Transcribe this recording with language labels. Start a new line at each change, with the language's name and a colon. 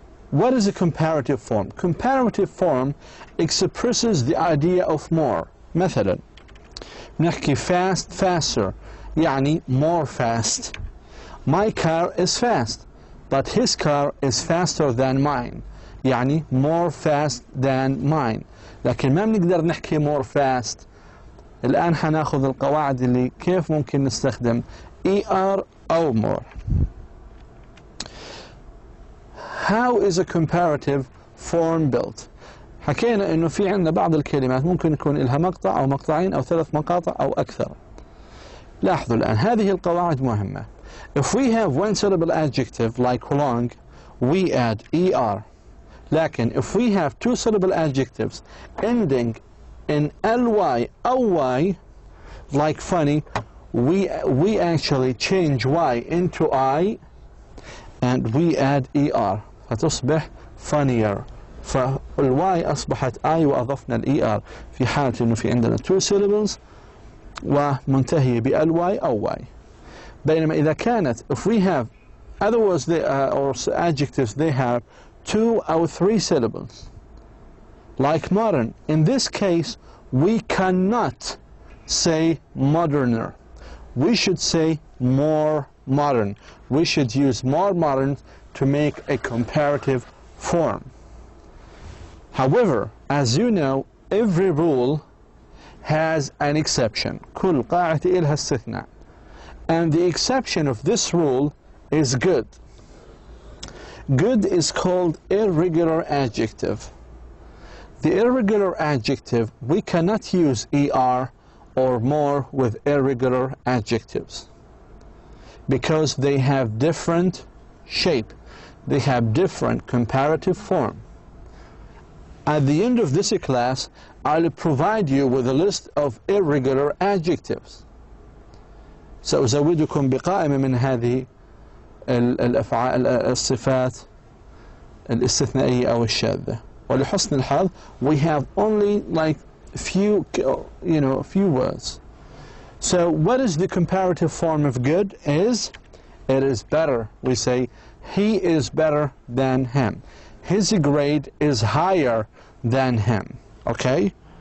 English: What is a comparative form? Comparative form expresses the idea of more.
Arabic: مثلا نحكي
English: fast, faster, يعني more fast. My car is fast, but his car is faster than mine. يعني more fast than mine.
Arabic: لكن ما بنقدر نحكي more fast. الآن حناخذ القواعد اللي كيف ممكن نستخدم ER أو more.
English: How is a comparative form built?
Arabic: حكينا إنه في عندنا بعض الكلمات ممكن يكون لها مقطع أو مقطعين أو ثلاث مقاطع أو أكثر. لاحظوا الآن هذه القواعد مهمة.
English: If we have one syllable adjective like long, we add ER. لكن if we have two syllable adjectives ending in ly أو y, like funny, we actually change y into I and we add ER فتصبح funnier.
Arabic: فالواي أصبحت I وأضفنا الER في حالة إنه في عندنا
English: two syllables
Arabic: ومنتهية بالواي أو واي. بينما إذا كانت
English: if we have other words or adjectives they have 2 or 3 syllables like modern, in this case we cannot say moderner. We should say more modern. We should use more modern to make a comparative form. However, as you know, every rule has an exception.
Arabic: كل قاعدة إلها استثناء.
English: And the exception of this rule is good. Good is called irregular adjective. The irregular adjective, we cannot use ER or more with irregular adjectives because they have different shape. They have different comparative form. At the end of this class, I'll provide you with a list of irregular adjectives.
Arabic: سأزودكم بقائمة من هذه الصفات الاستثنائية أو الشاذة. ولحسن الحظ,
English: we have only like few words. So what is the comparative form of good? It is better. We say he is better than him. His grade is higher than him. Okay?